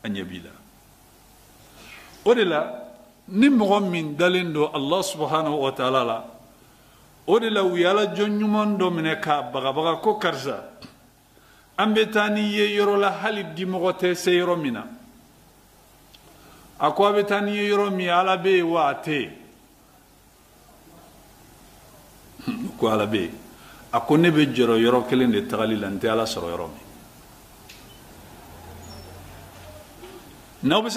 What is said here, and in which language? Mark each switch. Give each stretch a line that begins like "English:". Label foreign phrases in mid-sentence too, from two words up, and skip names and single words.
Bambara: a ɲɛ b'i la o de la ni mɔgɔ min dalen don
Arabic: الله سبحانه وتعالى
Bambara: la o de la u ye Ala jɔn ɲuman dɔ minɛ k'a bagabaga ko karisa an bɛ taa n'i ye yɔrɔ la hali dimɔgɔ tɛ se yɔrɔ min na a ko a bɛ taa n'i ye yɔrɔ min Ala bɛ yen wa a tɛ yen ko Ala bɛ yen a ko ne bɛ jɔrɔ yɔrɔ kelen de tagali la n tɛ Ala sɔrɔ yɔrɔ min n'aw bɛ se